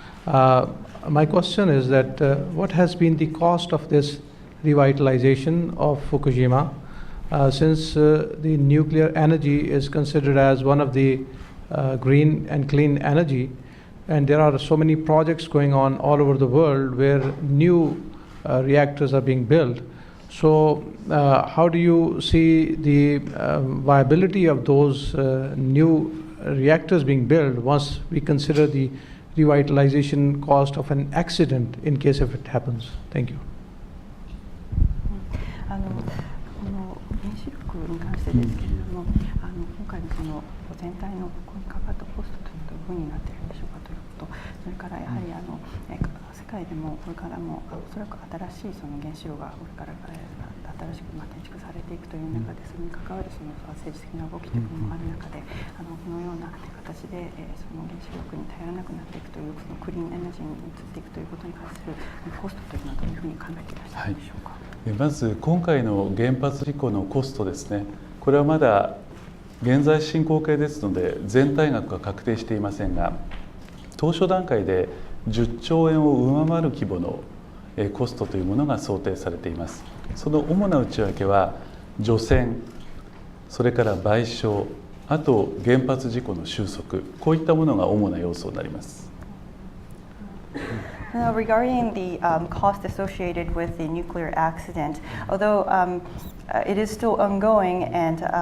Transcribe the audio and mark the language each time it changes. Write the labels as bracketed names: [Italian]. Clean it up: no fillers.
[English] My question is that what has been the cost of this revitalization of Fukushima, since the nuclear energy is considered as one of the green and clean energy, and there are so many projects going on all over the world where new reactors are being built. So how do you see the viability of those new reactors being built once we consider the revitalization cost of an accident in case if it happens? Thank you. [Japanese] この原子力に関してですけれども、今回のその全体のここにかかったコストというのはどういうふうになっているんでしょうかということ、それからやはり世界でもこれからもおそらく新しいその原子炉がこれから新しく建築されていくという中で、それに関わるその政治的な動きというのもある中で、このような形でその原子力に頼らなくなっていくというそのクリーンエナジーに移っていくということに関するコストというのはどういうふうに考えていらっしゃるんでしょうか。まず今回の原発事故のコストですね、これはまだ現在進行形ですので全体額が確定していませんが、当初段階で10兆円を上回る規模のコストというものが想定されています。その主な内訳は除染、それから賠償、あと原発事故の収束、こういったものが主な要素になります。 [English] Now, regarding the cost associated with the nuclear accident, although it is still ongoing and